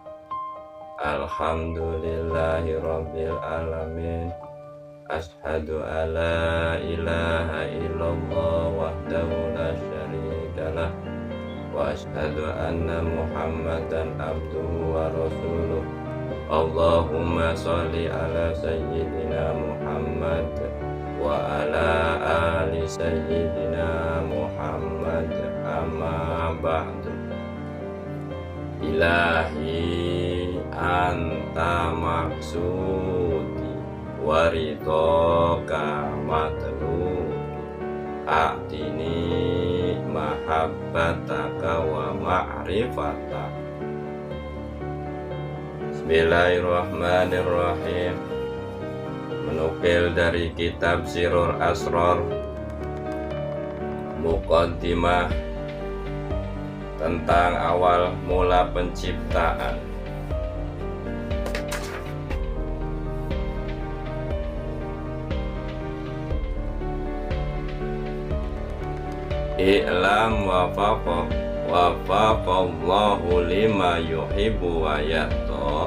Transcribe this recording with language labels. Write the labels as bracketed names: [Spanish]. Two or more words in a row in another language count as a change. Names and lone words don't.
[Arabic] الحمد لله رب العالمين. أشهد ألا إله إلا الله وحده لا شريك له وأشهد أن محمدا عبده ورسوله. اللهم صل على سيدنا محمد وعلى آل سيدنا محمد، أما بعد. إلهي أنت مقصودي ورضاك مطلوبي، أعطني محبتك ومعرفتك. Bismillahirrahmanirrahim. [Indonesian] Menukil dari kitab Sirrul Asrar, muqaddimah tentang awal mula penciptaan. [Arabic] اعلم وفقك الله لما يحب ويرضى.